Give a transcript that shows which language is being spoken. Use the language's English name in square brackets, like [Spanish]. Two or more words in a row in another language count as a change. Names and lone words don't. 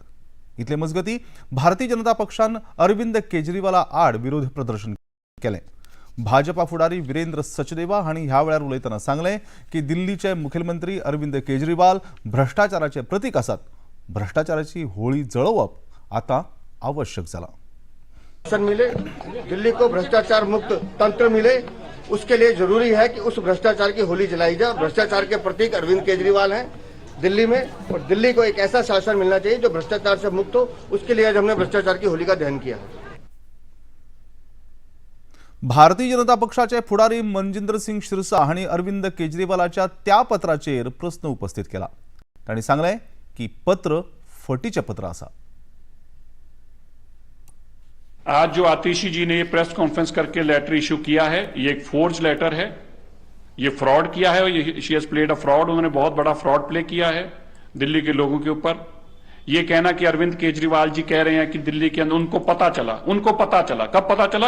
[Konkani] इतले मजगती भारतीय जनता पक्षान अरविंद केजरीवाला आड विरोध प्रदर्शन केलें. भाजपा फुडारी वीरेंद्र सचदेवा हांणी ह्या वेळार उलयतना सांगले की दिल्लीचे मुखेलमंत्री अरविंद केजरीवाल भ्रष्टाचाराचे प्रतीक आसात. भ्रष्टाचाराची होळी जळोवप आता आवश्यक जाला. [Hindi] मिले, दिल्ली को भ्रष्टाचार मुक्त तंत्र मिले, उसके लिए जरूरी है कि उस भ्रष्टाचार की होली जलाई जाए. भ्रष्टाचार के प्रतीक अरविंद केजरीवाल हैं. दिल्ली में, और दिल्ली को एक ऐसा शासन मिलना चाहिए जो भ्रष्टाचार से मुक्त हो। उसके लिए आज हमने भ्रष्टाचार की होली का दहन किया। [Konkani] भारतीय जनता पक्षाचे फुडारी मनजिंद्र सिंग शिरसाट आणि अरविंद केजरीवालाच्या त्या पत्राचेर प्रश्न उपस्थित केला। तांणी सांगले की पत्र फटीचे पत्र आसा। [Hindi] आज जो आतिशी जी ने ये [English] press conference [Hindi] करके लेटर इशू किया है, ये एक [English] forge letter [Hindi] है, ये फ्रॉड किया है, ये [English] she has played a fraud. [Hindi] उन्होंने बहुत बड़ा [English] fraud play [Hindi] किया है दिल्ली के लोगों के ऊपर। ये कहना कि अरविंद केजरीवाल जी कह रहे हैं कि दिल्ली के अंदर उनको पता चला कब पता चला?